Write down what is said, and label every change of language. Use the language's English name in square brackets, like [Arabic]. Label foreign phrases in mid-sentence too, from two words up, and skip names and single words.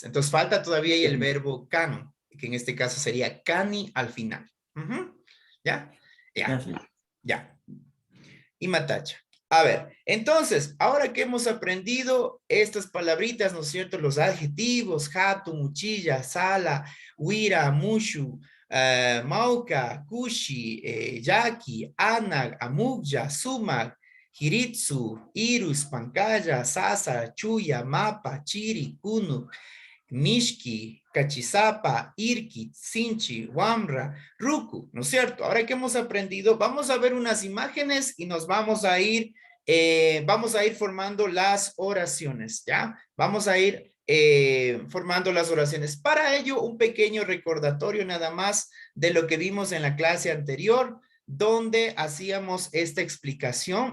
[Spanish] Entonces falta todavía ahí el verbo can, que en este caso sería cani al final. Ujú. ¿Ya? Ya, Perfecto. ya. Y matacha. A ver, entonces, ahora que hemos aprendido estas palabritas, ¿no es cierto? Los adjetivos, [Quechua] hatu, muchilla, sala, huira, mushu, mauka, kushi, yaki, anag, amugya, sumag, hiritsu, irus, pancaya, sasa, chuya, mapa, chiri, kunu, Mishki, Cachizapa, Irki, Sinchi, Wamra, Ruku, [Spanish] ¿no es cierto? Ahora que hemos aprendido, vamos a ver unas imágenes y nos vamos a ir formando las oraciones, ¿ya? Vamos a ir formando las oraciones. Para ello, un pequeño recordatorio nada más de lo que vimos en la clase anterior, donde hacíamos esta explicación.